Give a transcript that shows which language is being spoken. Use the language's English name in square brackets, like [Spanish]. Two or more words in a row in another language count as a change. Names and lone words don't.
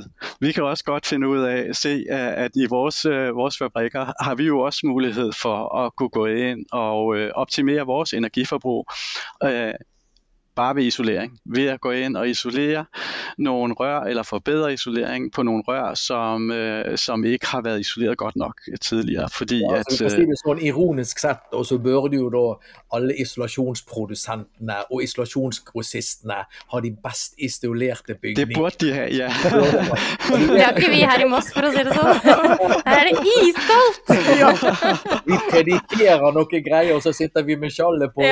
[Danish] Vi kan også godt finde ud af at se, at i vores fabrikker har vi jo også mulighed for at kunne gå ind og optimere vores energiforbrug, bare ved isolering. Ved at gå ind og isolere nogle rør, eller forbedre isolering på nogle rør, som ikke har været isoleret godt nok tidligere. Fordi [Norwegian] ja, altså, at, det sådan ironisk sett, og så burde jo da alle isolationsproducentene og isolationsgrossistene ha de best isolerte bygninger. [Danish] Det burde de have, ja. [Norwegian] Det har ikke vi her i Moss, for å si det sånn. Her det iskaldt! Ja. Vi predikerer noe greier, og så sitter vi med skjallet på.